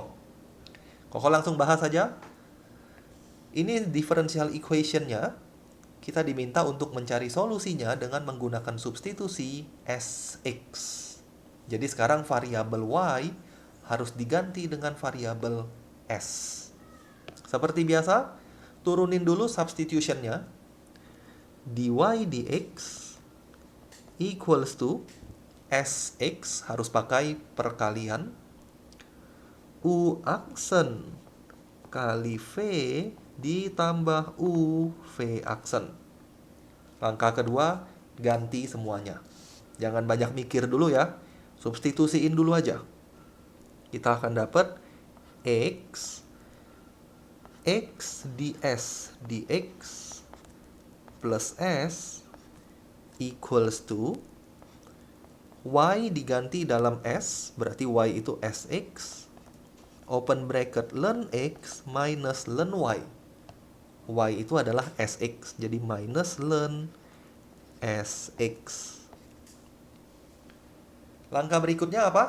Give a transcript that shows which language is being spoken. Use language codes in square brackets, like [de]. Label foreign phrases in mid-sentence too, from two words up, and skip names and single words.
[id] Koko langsung bahas saja. Ini [en] differential equation- [id] nya, kita diminta untuk mencari solusinya dengan menggunakan substitusi Sx. Jadi sekarang variabel Y harus diganti dengan variabel S. Seperti biasa, turunin dulu substitution-nya. [en] dy dx equals to Sx, [id] harus pakai perkalian, U aksen kali V ditambah U V aksen. Langkah kedua, ganti semuanya. Jangan banyak mikir dulu ya. Substitusiin dulu aja. Kita akan dapat [en] X ds dx plus S equals to Y [id] diganti dalam S, berarti Y itu Sx, [en] open bracket ln X minus ln Y. [id] Y itu adalah Sx, jadi minus ln Sx. Langkah berikutnya apa?